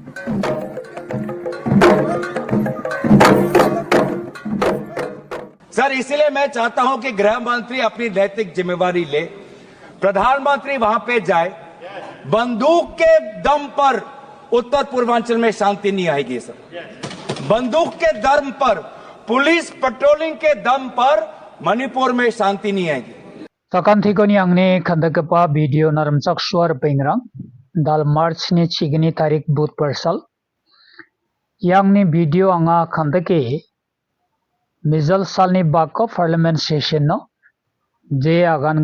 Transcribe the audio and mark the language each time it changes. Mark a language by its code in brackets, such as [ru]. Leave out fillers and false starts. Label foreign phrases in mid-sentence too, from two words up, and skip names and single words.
[hi] सर, इसलिए मैं चाहता हूं कि गृह मंत्री अपनी नैतिक जिम्मेवारी ले, प्रधानमंत्री वहां पे जाए। बंदूक के दम पर उत्तर पूर्वांचल में शांति नहीं आएगी सर। बंदूक के दम पर, पुलिस पेट्रोलिंग के दम पर मणिपुर में शांति नहीं आएगी। [grt] Sakanthikoni angni khandakapa video naramchak swar pengrang dal March ni chigni tarik but persal yangni video anga khandake mizal salni bakko [en] parliament session [grt] no je agan